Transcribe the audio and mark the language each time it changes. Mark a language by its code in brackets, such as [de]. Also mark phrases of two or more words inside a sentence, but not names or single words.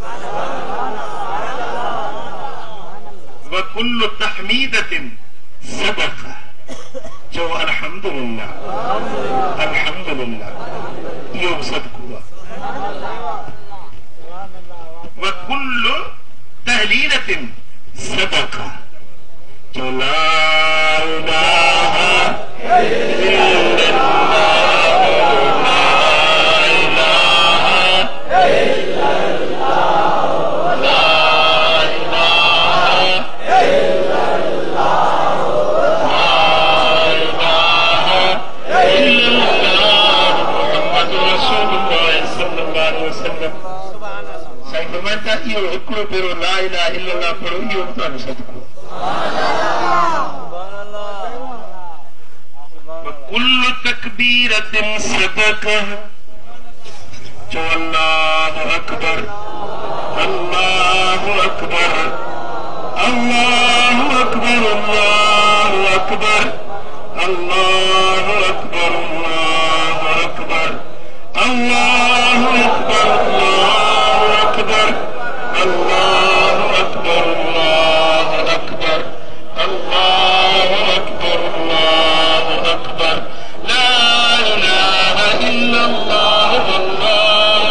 [ar] وكل تحميدة صدقة. [sd] चओ [ar] الحمد لله، الحمد لله, [sd] इहो बि सदको आहे। [ar] وكل تهليلة صدقة. चओ لا إله إلا الله، لا إله إلا الله، لا إله إلا الله، لا إله إلا الله، محمد رسول الله صلى الله عليه وسلم. [sd] साईं फरमाइनि था इहो हिकिड़ो भेरो [ar] لا إله إلا الله [sd] पढ़ो, इहो बि तव्हांजो सदको। [ar] كل تكبيرة صدقة. चो الله أكبر، الله أكبر، الله أكبر, الله أكبر، الله أكبر، الله أكبر، الله أكبر، الله أكبر، الله أكبر، الله أكبر، الله أكبر، الله أكبر، الله أكبر، الله أكبر، الله أكبر، لا إله إلا الله، الله